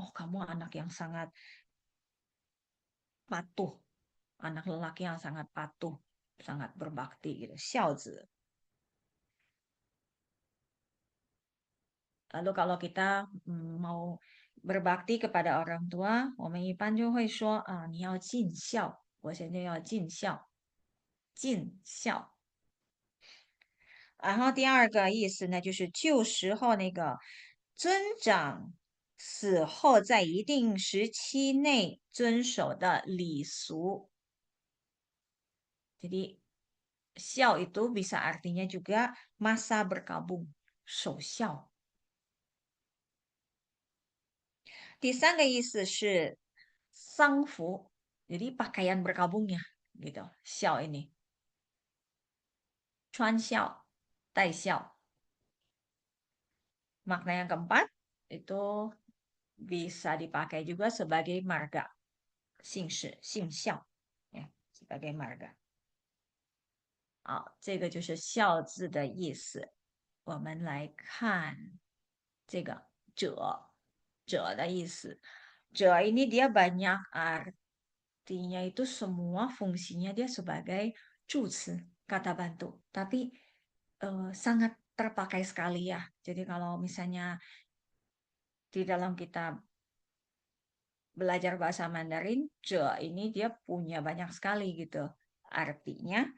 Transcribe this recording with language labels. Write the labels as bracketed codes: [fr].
[id] Oh, kamu anak yang sangat patuh, anak lelaki yang sangat patuh, sangat berbakti gitu. Xiaozi. Lalu kalau kita mau berbakti kepada orang tua， [zh] 我们一般就会说啊，你要尽孝，我现在要尽孝，尽孝。然后第二个意思呢，就是旧时候那个尊长死后在一定时期内遵守的礼俗。 [id] Jadi Xiao itu bisa artinya juga masa berkabung, [zh] 守孝。第三个意思是丧服， [id] jadi pakaian berkabungnya gitu. Xiao ini [zh] 穿孝、戴孝。 [id] Makna yang keempat itu bisa dipakai juga sebagai marga, [zh] 姓氏、姓孝， [id] ya, sebagai marga。 [zh] 好，这个就是"孝"字的意思。我们来看这个"者"的意思。 [id] 者 ini dia banyak artinya itu semua fungsinya dia sebagai 助词 kata bantu, tapi sangat terpakai sekali ya. Jadi kalau misalnya di dalam kita belajar bahasa Mandarin, 者 ini dia punya banyak sekali gitu artinya.